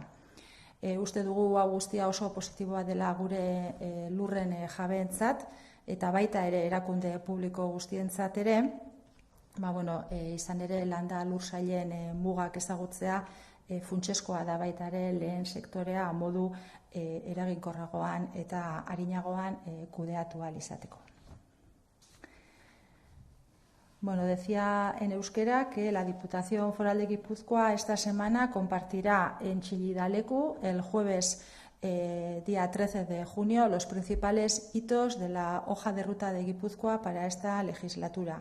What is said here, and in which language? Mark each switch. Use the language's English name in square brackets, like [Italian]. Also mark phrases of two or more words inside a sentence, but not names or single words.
[Basque] Uste dugu hau guztia oso positiboa dela gure lurren jabeentzat eta baita ere erakunde publiko guztientzat ere, izan ere landa lursailen mugak ezagutzea funtsezkoa da baita ere lehen sektorea modu eraginkorragoan eta arinagoan kudeatu ahal izateko. [Spanish] Decía en euskera que la Diputación Foral de Guipúzcoa esta semana compartirá en Chillida Leku el jueves día 13 de junio los principales hitos de la hoja de ruta de Guipúzcoa para esta legislatura.